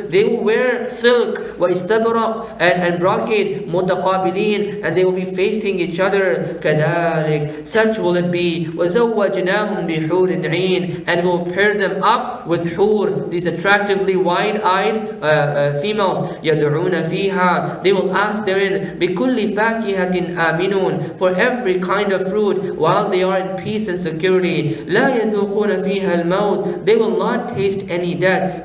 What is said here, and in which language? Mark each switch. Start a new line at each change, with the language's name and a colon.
English: They will wear silk wa istabraq and brocade. Mutaqabilin. And they will be facing each other.
Arabic: Kadalik.
English: Such will it be.
Arabic: وَزَوَّجْنَاهُمْ بِحُورٍ عِينٍ.
English: And we'll pair them up with hur, these attractively wide-eyed females.
Arabic: يَدْعُونَ فِيهَا.
English: They will ask therein,
Arabic: بِكُلِّ فَاكِهَةٍ آمِنُونَ.
English: For every kind of fruit, while they are in peace and security.
Arabic: لَا يَذُوقُونَ فِيهَا الْمَوْتِ.
English: They will not taste any death.